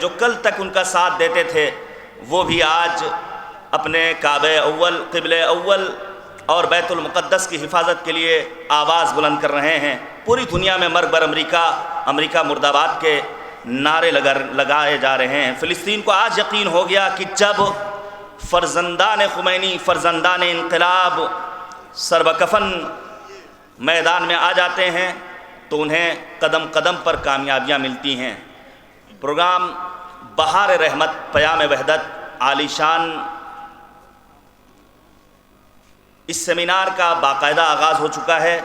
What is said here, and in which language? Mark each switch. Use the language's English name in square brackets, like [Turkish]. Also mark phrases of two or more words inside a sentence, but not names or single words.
[Urdu] جو کل تک ان کا ساتھ دیتے تھے وہ بھی آج اپنے کعبہ اول، قبلہ اول اور بیت المقدس کی حفاظت کے لیے آواز بلند کر رہے ہیں۔ پوری دنیا میں [Persian] مرگ بر امریکہ، [Urdu] امریکہ مرد آباد کے نعرے لگائے جا رہے ہیں۔ فلسطین کو آج یقین ہو گیا کہ جب فرزندان خمینی، فرزندان انقلاب سربکفن میدان میں آ جاتے ہیں تو انہیں قدم قدم پر کامیابیاں ملتی ہیں۔ پروگرام بہار رحمت پیام وحدت عالی شان اس سیمینار کا باقاعدہ آغاز ہو چکا ہے۔